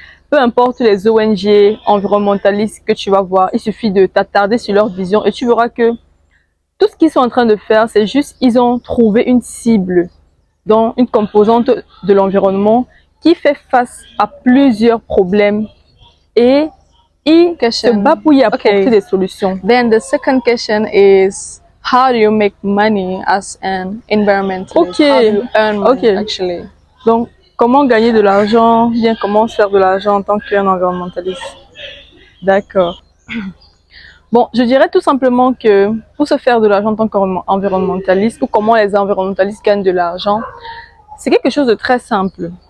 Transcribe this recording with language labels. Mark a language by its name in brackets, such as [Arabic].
[French] Peu importe les ONG environnementalistes que tu vas voir, il suffit de t'attarder sur leur vision et tu verras que tout ce qu'ils sont en train de faire, c'est juste, ils ont trouvé une cible dans une composante de l'environnement qui fait face à plusieurs problèmes et ils se battent pour y apporter des solutions. [English] Then the second question is, how do you make money as an environmentalist? Okay. How do you earn money, actually? [French] Donc, comment gagner de l'argent, bien comment se faire de l'argent en tant qu'environnementaliste. D'accord. Bon, je dirais tout simplement que pour se faire de l'argent en tant qu'environnementaliste ou comment les environnementalistes gagnent de l'argent, c'est quelque chose de très simple.